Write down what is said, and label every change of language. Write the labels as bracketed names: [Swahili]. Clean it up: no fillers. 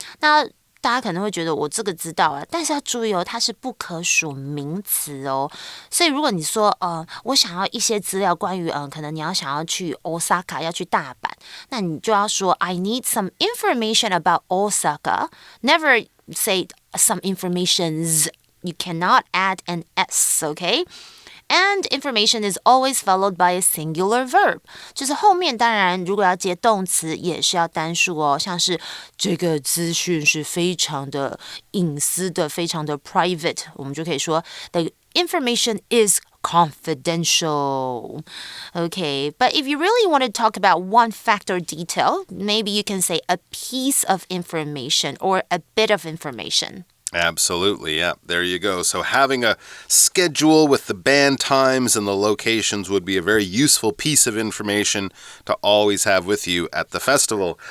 [Chinese] 那大家可能会觉得我这个知道啊，但是要注意哦，它是不可数名词哦。所以如果你说我想要一些资料关于可能你想要去 Osaka 要去大阪，那你就要说 [English] I need some information about Osaka. Never say some informations. You cannot add an S, okay?And information is always followed by a singular verb. [Chinese] 就是后面当然如果要接动词也是要单数哦，像是这个资讯是非常的隐私的，非常的 private， 我们就可以说 [English] The information is confidential. Okay, but if you really want to talk about one fact or detail, maybe you can say a piece of information or a bit of information.Absolutely, yeah. There you go. So having a schedule with the band times and the locations would be a very useful piece of information to always have with you at the festival.